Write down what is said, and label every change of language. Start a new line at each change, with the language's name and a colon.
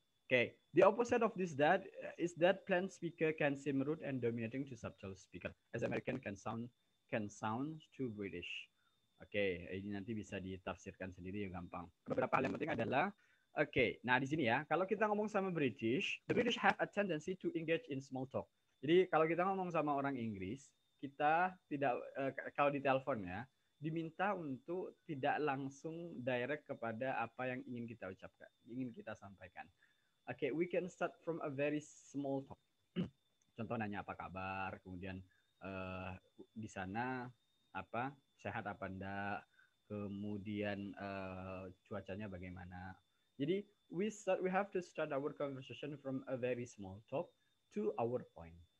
English: The opposite of this is that plain speaker can seem rude and dominating to subtle speaker, as American can sound to British.
Indonesian: Ini nanti bisa ditafsirkan sendiri yang gampang. Beberapa hal yang penting adalah, nah di sini ya, kalau kita ngomong sama British,
English: the British have a tendency to engage in small talk.
Indonesian: Jadi kalau kita ngomong sama orang Inggris, kita tidak, kalau di telepon ya, diminta untuk tidak langsung direct kepada apa yang ingin kita ucapkan, ingin kita sampaikan.
English: We can start from a very small talk.
Indonesian: Contoh nanya apa kabar, kemudian di sana apa sehat apa enggak, kemudian cuacanya bagaimana. Jadi
English: we have to start our conversation from a very small talk to our point.